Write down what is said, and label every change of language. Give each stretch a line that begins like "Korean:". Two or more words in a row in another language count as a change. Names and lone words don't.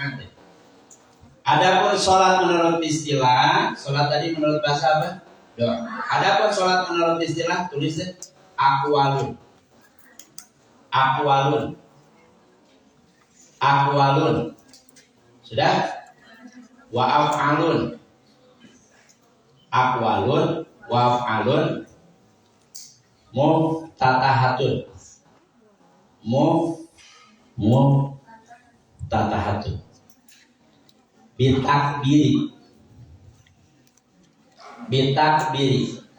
Indonesian: Adapun sholat menurut istilah, sholat tadi menurut bahasa apa? Doa. Adapun sholat menurut istilah, tulis deh. Aqwalun. Sudah?
Arabic: وأفعال. أقوال وأفعال مفتتحة. Muftatahatun. Bitakbiri.